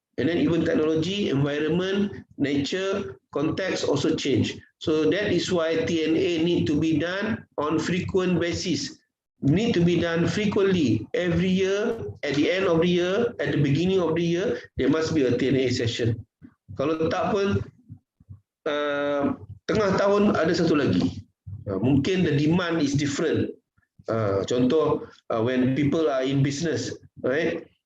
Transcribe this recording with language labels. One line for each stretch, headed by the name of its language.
English: And then even technology, environment, nature, context also change. So that is why TNA need to be done on frequent basis. Need to be done frequently. Every year, at the end of the year, at the beginning of the year, there must be a TNA session.
Malay: Kalau tak pun, tengah tahun ada satu lagi.
English: Mungkin the demand is different. Contoh, when people are in business, right?